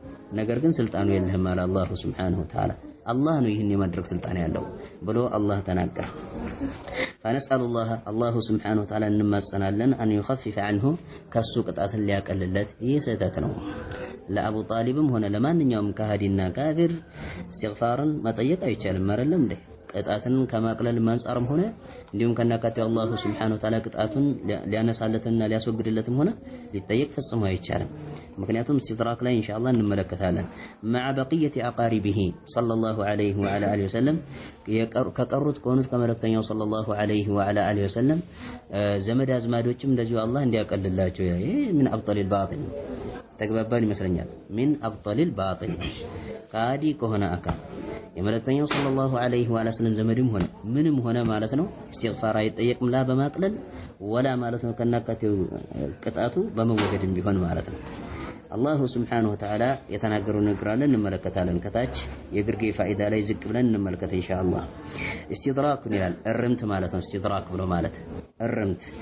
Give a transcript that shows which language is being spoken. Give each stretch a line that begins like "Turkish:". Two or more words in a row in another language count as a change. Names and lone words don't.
Amharic: ነገር ግን ስልጣኑ የለህም አለ
Arabic: الله سبحانه وتعالى።
Amharic: አላህ ነው ይህን የማድረግ ስልጣን ያለው ብሎ አላህ ተናገረ።
Arabic: فنسأل الله الله سبحانه وتعالى
Amharic: እንማጸናለን
Arabic: أن يخفف عنه
Amharic: ከሱ ቅጣትን ሊያቀልለት። ይህ ስህተት ነው። ለአቡ ጣሊብም ሆነ ለማንኛውም ካህዲና ካፊር እስትግፋርን መጠየቅ አይቻልም አይደለም እንዴ? ቅጣትን ከማቅለል አንፃርም ሆነ እንዲሁም ከናካቴው
Arabic: الله سبحانه وتعالى
Amharic: ቅጣቱን ሊያነሳለትና ሊያስወግድለትም ሆነ ሊጠየቅ ፈጽሞ አይቻልም። ምክንያቱም ኢስቲድራክ ላይ ኢንሻአላህ እንመለከታለን።
Arabic: مع بقية أقاربه صلى الله عليه وعلى آله وسلم
Amharic: ከቀሩት ከሆኑት ከመልእክተኛው
Arabic: صلى الله عليه وعلى آله وسلم
Amharic: ዘመድ አዝማዶችም እንደዚሁ አላህ እንዲያቀልላቸው ይሄ ምን
Arabic: أبطل الباطل
Amharic: ተግባባን ይመስለኛል። ምን
Arabic: أبطل الباطل
Amharic: ካዲ ከሆነ አካል የመልእክተኛው
Arabic: صلى الله عليه وسلم
Amharic: ዘመድም ሆነ ምንም ሆነ ማለት ነው ኢስቲግፋር አይጠየቅም ላ በማቅለል ወላ ማለት ነው ከናካቴው ቅጣቱ በመወገድም ቢሆን ማለት ነው።
Arabic: الله سبحانه وتعالى
Amharic: የተናገረው ነገር አለ እንመለከታለን። ከታች የግርጌ ፋኢዳ ላይ ዝቅ ብለን እንመልከት ኢንሻአላህ። ኢስቲድራክ ይላል እርምት ማለት ነው። ኢስቲድራክ ብሎ ማለት እርምት።